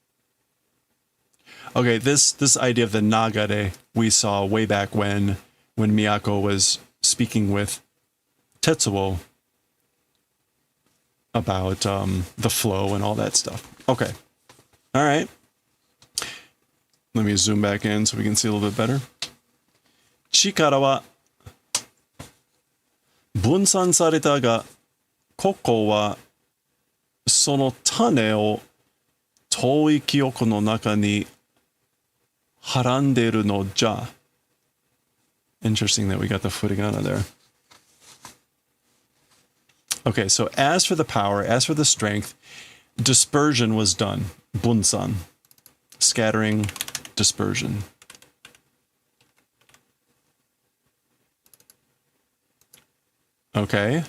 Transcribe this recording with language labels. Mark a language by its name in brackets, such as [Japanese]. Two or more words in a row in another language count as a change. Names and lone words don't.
[English] Okay, this idea of the nagare we saw way back when Miyako was speaking with Tetsuo about the flow and all that stuff. Okay. All right. Let me zoom back in so we can see a little bit better. [Japanese] 力は分散されたがここはその種を遠い虚空の中に孕んでるのじゃ. [English] Interesting that we got the furigana there. Okay, so as for the power, as for the strength, dispersion was done. Bunsan. scattering, dispersion. Okay.